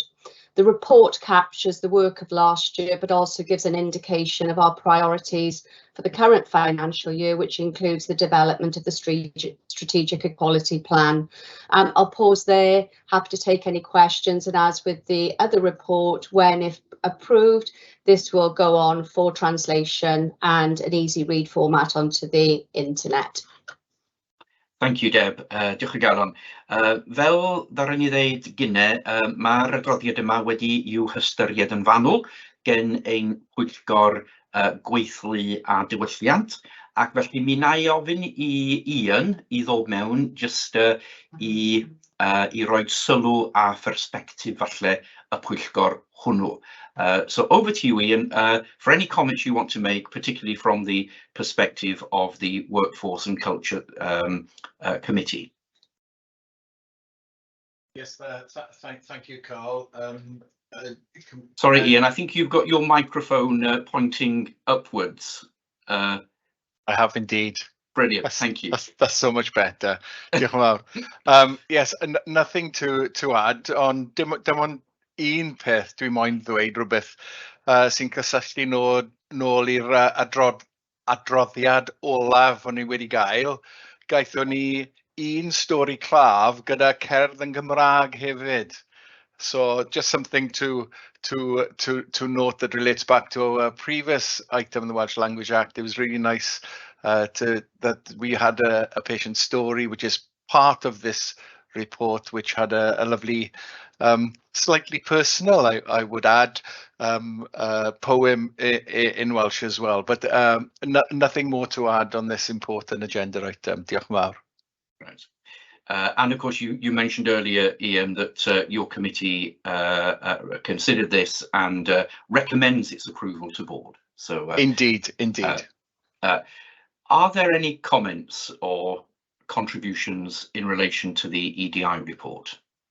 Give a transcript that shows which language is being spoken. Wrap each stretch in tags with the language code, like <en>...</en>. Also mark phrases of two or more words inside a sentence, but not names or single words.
<en>The report captures the work of last year, but also gives an indication of our priorities for the current financial year, which includes the development of the strategic equality plan. I'll pause there, happy to take any questions, and as with the other report, when if approved, this will go on for translation and an easy read format onto the internet. Thank you, Deb.</en> <cy>Diolch o galon. Fel ddaru ni ddeud gynnau, mae'r adroddiad yma wedi i'w hystyried yn fanwl gen ein pwyllgor gweithlu a diwylliant, ac felly mi na i ofyn i Ian i ddod mewn jyst i roi sylw a perspectif falle y pwyllgor hwnnw.</cy> <en>So over to you, Ian, for any comments you want to make, particularly from the perspective of the Workforce and Culture Committee. Yes, thank you, Carl. Sorry, Ian, I think you've got your microphone pointing upwards. I have indeed. Brilliant, thank you. That's so much better.</en> <cy>Diolch yn fawr.</cy> <en>Yes, nothing to add on</en> <cy>dim ond un peth dwi'n moyn ddweud rhywbeth sy'n cysylltu nôl i'r adroddiad olaf o'n i wedi gael. Gaethon ni un stori claf gyda cerdd yn Gymraeg hefyd.</cy> <en>So just something to note that relates back to our previous item in the Welsh Language Act. It was really nice that we had a patient story, which is part of this report, which had a lovely, slightly personal, I would add, poem in Welsh as well. But nothing more to add on this important agenda item.</en> <cy>Diolch yn fawr.</cy> <en>Right. And of course, you mentioned earlier, Ian, that your committee considered this and recommends its approval to board. So indeed. Are there any comments or contributions in relation to the EDI report?</en>